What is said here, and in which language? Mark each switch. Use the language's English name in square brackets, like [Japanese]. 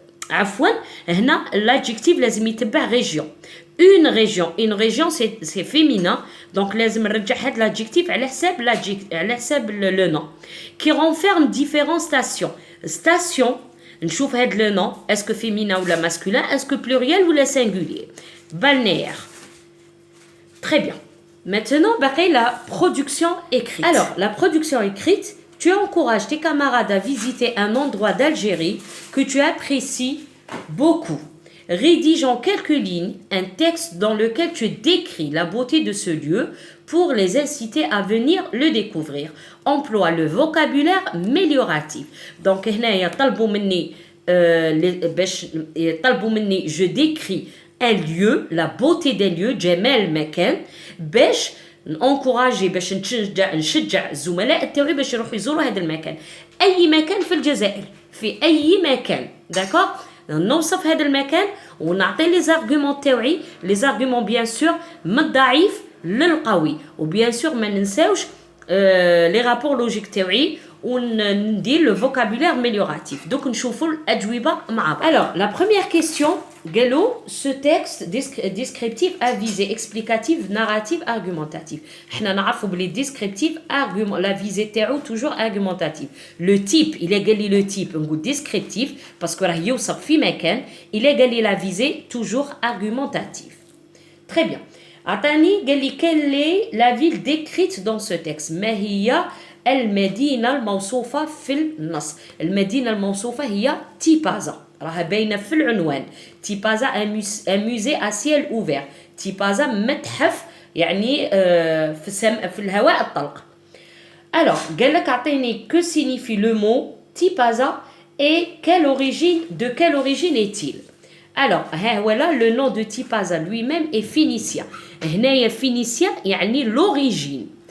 [Arabic] عفوا هنا l'adjectif لازم يتبع région. [French] Une région c'est féminin donc [Arabic] لازم نرجع هذا [French] l'adjectif على حساب le nom qui renferme différentes stations. Station [Arabic] نشوف هذا [French] le nom est-ce que féminin ou masculin est-ce que pluriel ou singulier. Balnéaire. Très bien. Maintenant باقي la production écrite. Alors la production écrite, tu encourages tes camarades à visiter un endroit d'Algérie que tu apprécies beaucoup. Rédige en quelques lignes un texte dans lequel tu décris la beauté de ce lieu pour les inciter à venir le découvrir. Emploie le vocabulaire amélioratif. [Arabic] Donc هنا طلبوا مني [French] je décris un lieu, la beauté des lieux, [Arabic] جمال مكان باش نencourager باش نشجع الزملاء تاعي باش يروحوا يزوروا هذا المكان. اي مكان في الجزائر في اي مكان داكور نوصف هذا المكان ونعطي لي زارغومون تاوعي لي زارغومون بيان سور من الضعيف للقوي وبيان سور ما ننساوش لي رابور لوجيك تاوعي وندير لو فوكابولير امélioratif. دوك نشوفوا الاجوبه مع بعض. [French] Alors la première question [Arabic] قالوا [French] ce texte descriptif avisé explicatif narratif argumentatif. [Arabic] حنا نعرفوا بلي descriptif argument [French] la visée [Arabic] تاعو toujours argumentatif. [French] Le type il est [Arabic] قال لي [French] le type نقول descriptif parce que [Arabic] راه يوصف في مكان. [French] Il est [Arabic] قال لي [French] la visée toujours argumentatif. Très bien. [Arabic] عطاني قال لي [French] quelle est la ville décrite dans ce texte. [Arabic] ما هي المدينة الموصوفة في النص. المدينة الموصوفة هي تيبازا راها باينة في العنوان. [French] تيبازا un musée à ciel ouvert. [Arabic] تيبازا متحف يعني في الهواء الطلق. [French] Alors [Arabic] قال لك أعطيني [French] que signifie le mot تيبازا et de quelle origine est-il. Alors ها هو là le nom de Tipaza lui-même est phénicien. [Arabic] هنايا phénicien يعني l'origine.